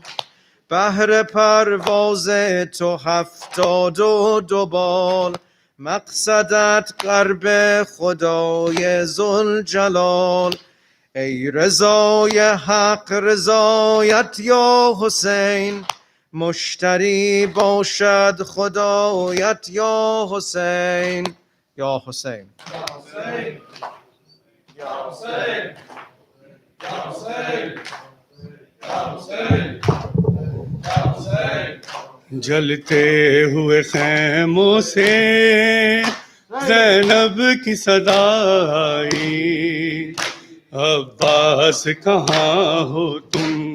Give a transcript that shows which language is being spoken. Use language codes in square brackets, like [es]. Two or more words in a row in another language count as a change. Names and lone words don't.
[fa] بهر پرواز تو 72 بال، مقصدت قرب خدای ذوالجلال. ای رضای حق رضایت یا حسین، مشتری باشد خدایت یا حسین. یا حسین [ur] جلتے ہوئے خیموں سے زینب کی صدا آئی، عباس کہاں ہو تم.